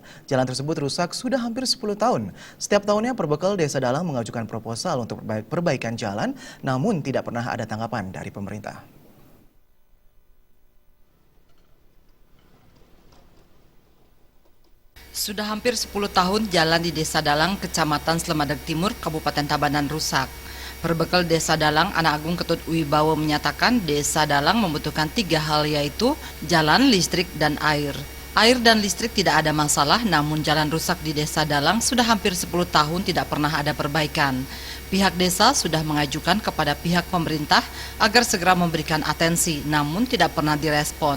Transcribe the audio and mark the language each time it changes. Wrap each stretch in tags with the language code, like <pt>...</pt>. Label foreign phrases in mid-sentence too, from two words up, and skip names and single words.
<id>Jalan tersebut rusak sudah hampir 10 tahun. Setiap tahunnya Perbekal Desa Dalang mengajukan proposal untuk perbaikan jalan, namun tidak pernah ada tanggapan dari pemerintah. Sudah hampir 10 tahun jalan di Desa Dalang, Kecamatan Selemadeg Timur, Kabupaten Tabanan rusak. Perbekal Desa Dalang, Anak Agung Ketut Wibawa menyatakan Desa Dalang membutuhkan 3 hal, yaitu jalan, listrik, dan air. Air dan listrik tidak ada masalah, namun jalan rusak di Desa Dalang sudah hampir 10 tahun tidak pernah ada perbaikan. Pihak desa sudah mengajukan kepada pihak pemerintah agar segera memberikan atensi, namun tidak pernah direspon.</id>